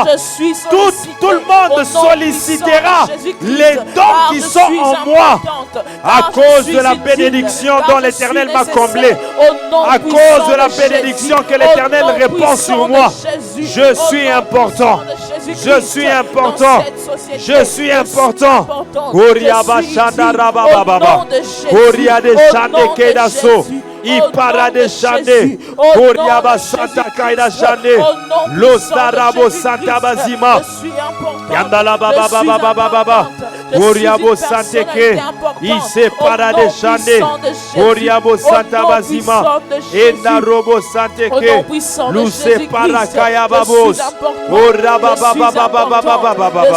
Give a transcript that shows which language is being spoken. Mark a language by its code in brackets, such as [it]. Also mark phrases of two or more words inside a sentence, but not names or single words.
[fr] Tout le monde sollicitera les dons qui sont en moi à cause de la bénédiction dont l'Éternel m'a comblé. À cause de la bénédiction que l'Éternel répand sur moi. Je suis important. Je suis important. Je suis important. Ipara de Chande, Oriaba Santa Kaida Chande, Los Arabo Santa Bazima, Yandala Baba Baba Baba Baba, Je suis Oriabo une Santeke. personnalité importante. Ise Au Parade nom Shande. puissant de Jésus. Oriabo Santa Au nom Basima. puissant de Jésus. Enda Robo Au nom Santeke. puissant de Luce Jésus-Christ, Parakaya je Babos. suis important. Oraba Je suis Baba Baba Baba importante. Baba Je